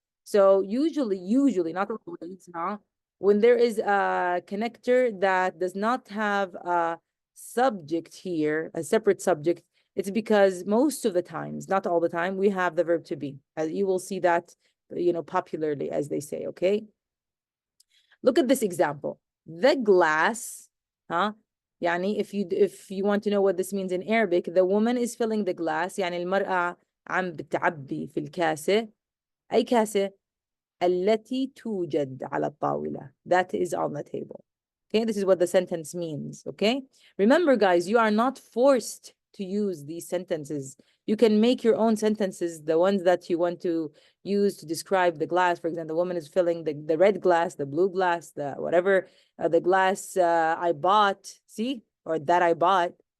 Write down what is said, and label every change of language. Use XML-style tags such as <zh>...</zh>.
<en>So usually, not always, huh? When there is a connector that does not have a subject here, a separate subject, it's because most of the times, not all the time, we have the verb to be. You will see that, you know, popularly, as they say. Okay. Look at this example. The glass, huh?</en> <ar>يعني</ar> <en>if you want to know what this means in Arabic, the woman is filling the glass.</en> <ar>يعني المرأة عم بتعبي في الكاسة. أي كاسة؟ التي توجد على الطاولة.</ar> <en>That is on the table. Okay, this is what the sentence means. Okay, remember, guys, you are not forced to use these sentences. You can make your own sentences, the ones that you want to use to describe the glass. For example, the woman is filling the red glass, the blue glass, the whatever, the glass I bought, see, or that I bought.</en>